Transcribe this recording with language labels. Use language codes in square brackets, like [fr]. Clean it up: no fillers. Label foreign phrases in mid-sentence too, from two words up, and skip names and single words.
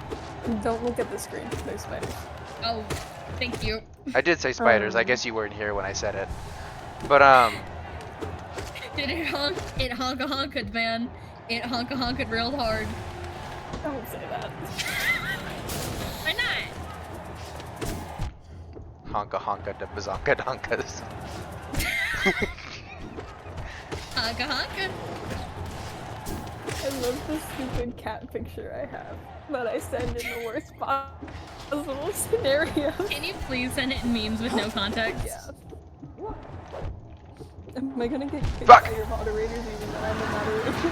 [en] Don't look at the screen, there's spiders. Oh, thank you. I did say spiders, I guess you weren't here when I said it. But Did it honk? It honka honked, man. It honka honked real hard. Don't say that. Why not? honka honka de bazonka donkas. Honka honka. I love this stupid cat picture I have that I send in the worst possible scenario. Can you please send it in memes with no context? Yeah. Am I gonna get kicked Fuck! by your moderators even though I'm a moderator?